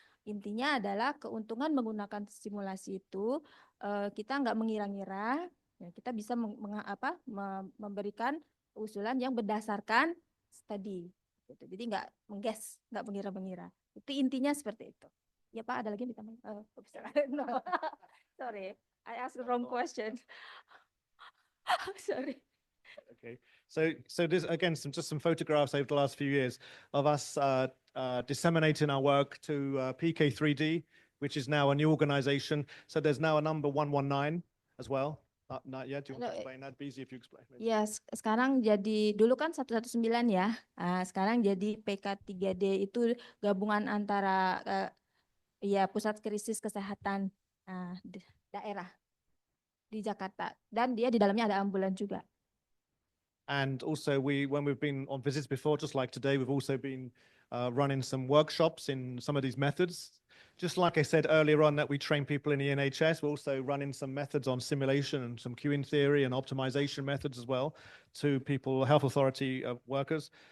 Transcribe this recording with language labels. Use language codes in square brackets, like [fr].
[id] Intinya adalah keuntungan menggunakan simulasi itu, kita nggak mengira-ngira, ya, kita bisa memberikan usulan yang berdasarkan studi. Gitu. Jadi nggak mengguess, nggak mengira-mengira. Itu intinya seperti itu. Ya Pak, ada lagi yang ditambah? [en] No. Sorry, I asked the wrong question. Sorry. Okay, so this again, just some photographs over the last few years of us disseminating our work to PK3D, which is now a new organization. So there's now a number 119 as well. Not yet. Do you want to explain that? Be easy if you explain. [id] Ya, sekarang jadi, dulu kan 119 ya. Sekarang jadi PK3D itu gabungan antara ya pusat krisis kesehatan daerah di Jakarta, dan dia di dalamnya ada ambulan juga. [en] And also when we've been on visits before, just like today, we've also been running some workshops in some of these methods. Just like I said earlier on that we train people in the NHS, we're also running some methods on simulation and some queuing theory and optimization methods as well to people, health authority workers.